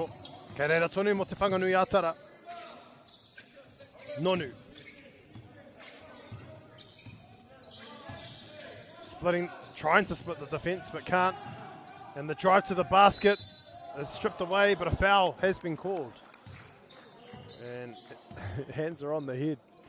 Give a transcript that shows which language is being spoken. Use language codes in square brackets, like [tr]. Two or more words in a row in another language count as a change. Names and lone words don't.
[mi] Kei reira tonu mo te whanganui ātara. Nonu. [en] Splitting, trying to split the defence, but can't. And the drive to the basket is stripped away, but a foul has been called. And hands are on the head.